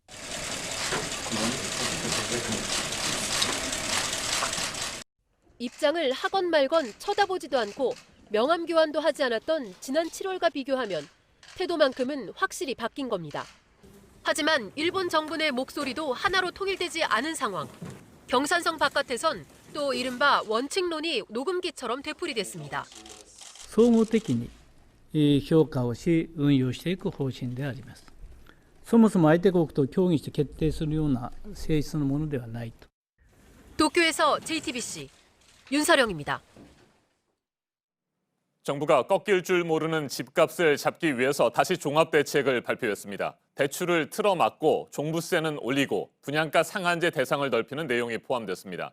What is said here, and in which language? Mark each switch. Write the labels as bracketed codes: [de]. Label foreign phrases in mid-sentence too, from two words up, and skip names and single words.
[ko] 입장을 하건 말건 쳐다보지도 않고 명함 교환도 하지 않았던 지난 7월과 비교하면 태도만큼은 확실히 바뀐 겁니다. 하지만 일본 정부 내 목소리도 하나로 통일되지 않은 상황. 경산성 바깥에선 또 이른바 원칙론이 녹음기처럼 되풀이됐습니다. [ja] 総合的に評価をし運用していく方針であります。そもそも相手国と協議して決定するような性質のものではないと。 [ko] 도쿄에서 JTBC 윤서령입니다. 정부가 꺾일 줄 모르는 집값을 잡기 위해서 다시 종합대책을 발표했습니다. 대출을 틀어막고 종부세는 올리고 분양가 상한제 대상을 넓히는 내용이 포함됐습니다.